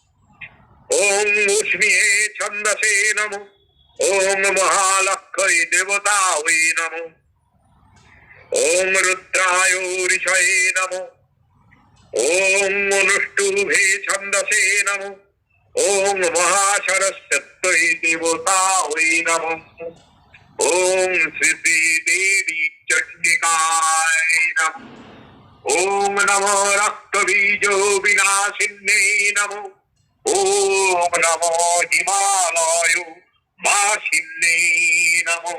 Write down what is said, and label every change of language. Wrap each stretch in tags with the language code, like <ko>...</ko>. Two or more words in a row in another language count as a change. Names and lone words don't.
<sa>ওং উষ্ণীয়ে ছন্দসে নমঃ, ওং মহালক্ষ্মী দেবতাयै নমঃ, ওং রুদ্রায় ঋষয়ে নমঃ, ওং অনুষ্টুভে ছন্দসে নমঃ, ওং মহাসরস্বত্যৈ দেবতাयै নমঃ, ওং শ্রী দেবী চণ্ডিকায় নমঃ, ওং নমো রক্তবীজ বিনাশিন্যে নমঃ, ওং নমো হিমালয় বাসিন্যে নমঃ।</sa>